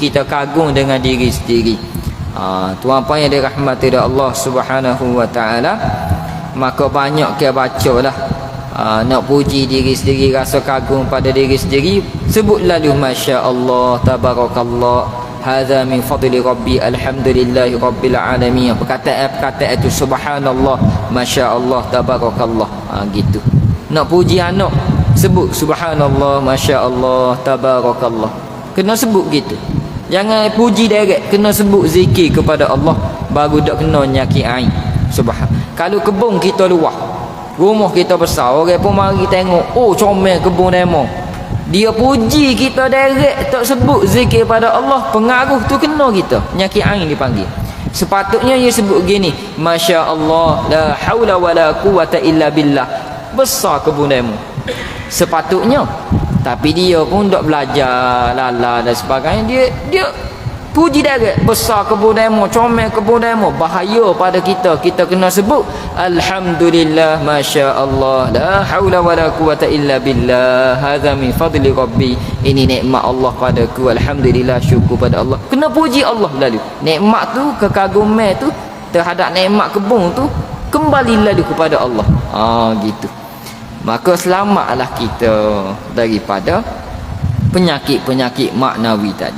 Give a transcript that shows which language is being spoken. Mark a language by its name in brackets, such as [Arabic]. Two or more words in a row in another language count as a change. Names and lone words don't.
[Malay] Kita kagum dengan diri sendiri. Tuan-puan yang dirahmati oleh Allah [Arabic] سبحانه وتعالى, [Malay] maka banyak kita bacalah nak puji diri sendiri, rasa kagum pada diri sendiri. Sebut lalu [Arabic] ما شاء الله، تبارك الله, هذا من فضل ربي، الحمد لله رب العالمين. [Malay] Perkataan itu [Arabic] سبحان الله، ما شاء الله، تبارك الله. [Malay] Gitu. Nak puji anak, sebut [Arabic] سبحان الله، ما شاء الله، تبارك الله. [Malay] Kena sebut gitu. Jangan puji direct, kena sebut zikir kepada Allah, baru tak kena nyakit ain. Subhan. Kalau kebun kita luah, rumah kita besar, orang pun mari tengok, oh comel kebun demo, dia puji kita direct, tak sebut zikir pada Allah, pengaruh tu kena kita, nyakit ain dipanggil. Sepatutnya dia sebut gini, [Arabic] ما شاء الله، لا حول ولا قوة إلا بالله, [Malay] besar kebun demo. Sepatutnya. Tapi dia pun tak belajar lala dan sebagainya, dia puji direct, besar kebun demo, comel kebun demo, bahaya pada kita. Kita kena sebut [Arabic] الحمد لله، ما شاء الله، لا حول ولا قوة إلا بالله، هذا من فضل ربي, [Malay] ini nikmat Allah padaku, alhamdulillah, syukur pada Allah. Kena puji Allah lalu. Nikmat tu, kekaguman tu terhadap nikmat kebun tu kembali lalu kepada Allah. Gitu. Maka selamatlah kita daripada penyakit-penyakit maknawi tadi.